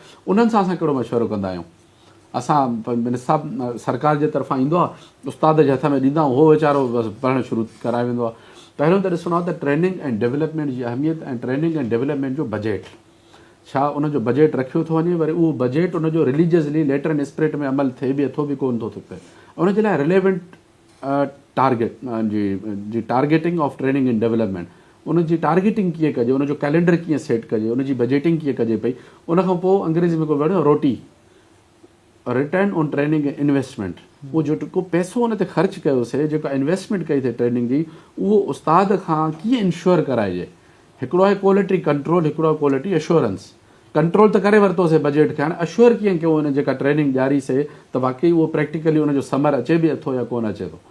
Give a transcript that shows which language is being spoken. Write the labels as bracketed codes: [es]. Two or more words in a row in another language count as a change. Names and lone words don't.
[sd] उन्हनि सां असां कहिड़ो मशवरो कंदा आहियूं? असां निसाब सरकार जे तरफ़ां ईंदो आहे, उस्ताद जे हथ में ॾींदा आहियूं, उहो वीचारो बसि पढ़णु शुरू कराए वेंदो आहे. पहिरियों त ॾिसणो आहे त ट्रेनिंग ऐं डेवलपमेंट जी अहमियत ऐं ट्रेनिंग ऐं डेवलपमेंट जो बजट छा, उनजो बजट रखियो थो वञे. वरी उहो बजट उनजो [en] religiously letter and spirit [sd] में अमल थिए बि अथो बि कोन थो थिए. उनजे लाइ [en] relevant target जी targeting of training and development, [sd] उनजी टारगेटिंग कीअं कजे, उनजो कैलेंडर कीअं सेट कजे, उनजी बजटिंग कीअं कजे पई. उनखां पोइ अंग्रेज़ी में को वर्ड रोटी, [en] return on training and investment. [sd] उहो जेको पैसो उन ते ख़र्चु कयोसीं, जेका इन्वेस्टमेंट कई अथई ट्रेनिंग जी, उहो उस्ताद खां कीअं इंश्योर कराइजे. हिकिड़ो आहे [en] quality control, [sd] हिकिड़ो आहे [en] quality assurance. [sd] कंट्रोल त करे वरितोसीं बजट खे, हाणे एश्योर कीअं कयो उन जेका ट्रेनिंग ॾियारीसीं त वाक़ई उहो प्रैक्टिकली उनजो समर अचे बि अथो या कोन अचे थो.